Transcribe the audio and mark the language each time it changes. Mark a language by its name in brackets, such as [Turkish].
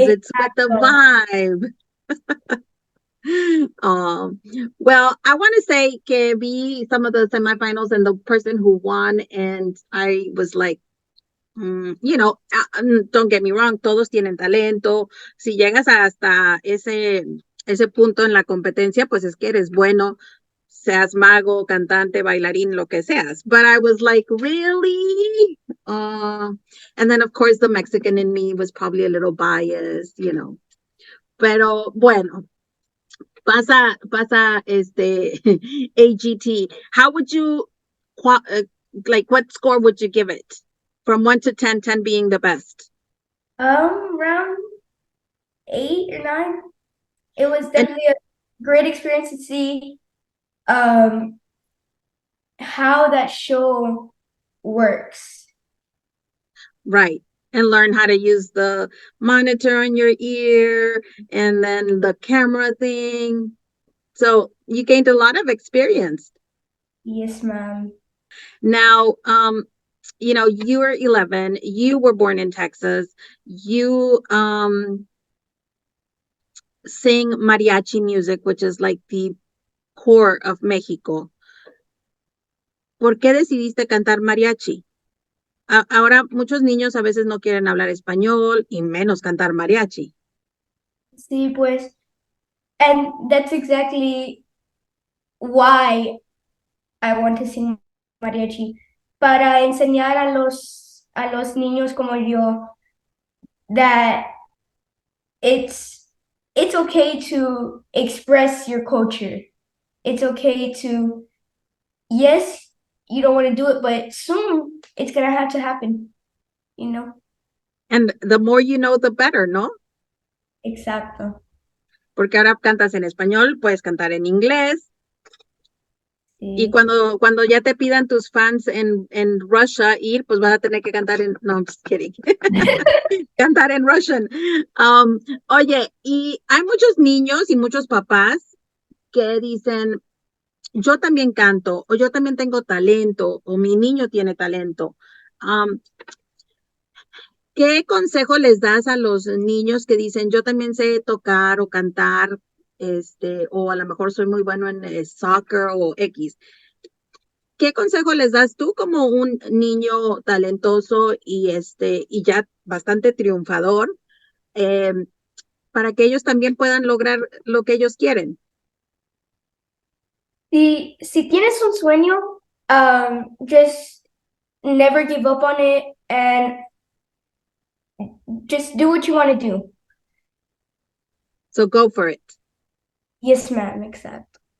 [English] It's with the Exactly. vibe. Well, I want to say que vi some of the semifinals and the person who won, and I was like, don't get me wrong, todos tienen talento. [Spanish] Si llegas hasta ese punto en la competencia, pues es que eres bueno, seas mago, cantante, bailarín, lo que seas. [English] But I was like, really? And then, of course, the Mexican in me was probably a little biased. [Spanish] Pero bueno, pasa AGT. [English] How would you like what score would you give it from 1 to 10, 10 being the best? Around 8 or 9. It was And definitely a great experience to see how that show works. right. And learn how to use the monitor on your ear and then the camera thing. So you gained a lot of experience. Yes, ma'am. Now, you were 11, you were born in Texas, you sing mariachi music, which is like the core of Mexico. [Spanish] ¿Por qué decidiste cantar mariachi? Ahora muchos niños a veces no quieren hablar español y menos cantar mariachi. [English] Sí, pues, and that's exactly why I want to sing mariachi, para enseñar a los niños como yo that it's it's okay to express your culture. It's okay to, yes, you don't want to do it, but soon it's gonna have to happen, you know? And the more you know, the better, ¿no? [Spanish] Exacto. Porque ahora cantas en español, puedes cantar en inglés. Y Sí. cuando ya te pidan tus fans en Russia ir, pues vas a tener que cantar no, I'm just kidding. Cantar en Russian. Oye, y hay muchos niños y muchos papás que dicen, yo también canto, o yo también tengo talento, o mi niño tiene talento. ¿Qué consejo les das a los niños que dicen, yo también sé tocar o cantar, o a lo mejor soy muy bueno en soccer o X? ¿Qué consejo les das tú como un niño talentoso y ya bastante triunfador, eh, para que ellos también puedan lograr lo que ellos quieren? [English] Si tienes un sueño, just never give up on it and just do what you want to do. So go for it. Yes, ma'am, exacto.